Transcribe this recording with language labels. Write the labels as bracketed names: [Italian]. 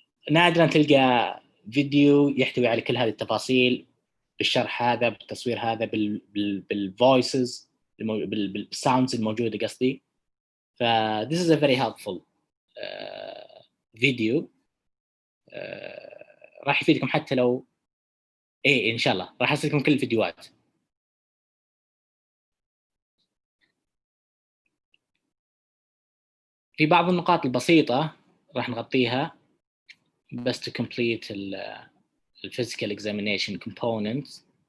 [Arabic] نادرا تلقى فيديو يحتوي على كل هذه التفاصيل بالشرح هذا، بالتصوير هذا، بالفويسز، بالساوندز الموجوده قصدي. [English] ف this is a very helpful video. [Arabic] راح يفيدكم حتى لو ان شاء الله راح ارسلكم كل الفيديوهات. في بعض النقاط البسيطة راح نغطيها بس [English] to complete ال physical examination components.